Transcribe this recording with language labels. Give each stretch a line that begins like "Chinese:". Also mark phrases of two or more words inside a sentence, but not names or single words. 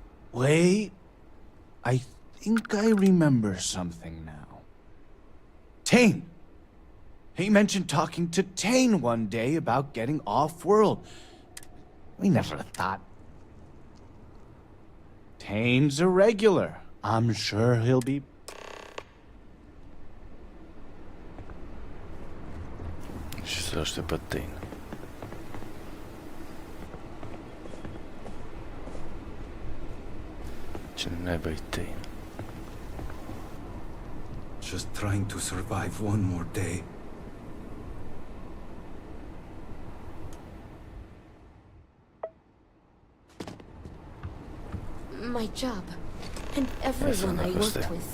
English: I think I remember something now. Tane! He mentioned talking to Tane one day about getting off-world. We never thought. Tane's a regular. I'm sure he'll be...
Romanian: Și să aștept pe Tane. Cine naiba-i Tane?
English: Just trying to survive one more day. My job, and everyone I worked with.